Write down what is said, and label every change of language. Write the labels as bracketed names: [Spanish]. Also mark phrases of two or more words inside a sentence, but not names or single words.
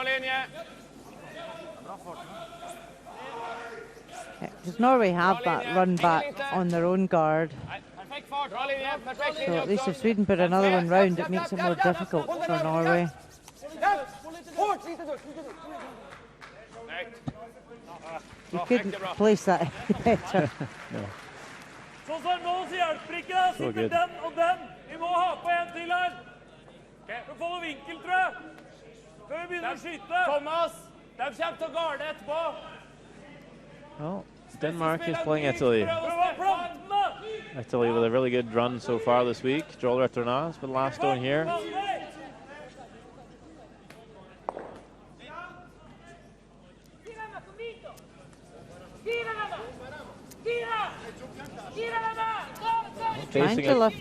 [English] Does Norway have that run back on their own guard? So at least if Sweden put another one round, it makes it more difficult for Norway. You couldn't place that any better. No. [Norwegian] Så nå så hjelper ikke det. Sitter den og den. Vi må ha på en til her. For å få noe vinkel, tror jeg. Før vi begynner å skyte. Thomas, de kommer til å garde etterpå. [English] Well, Denmark is playing Italy. Italy with a really good run so far this week. Joel Retornaz with the last stone here. Trying to lift.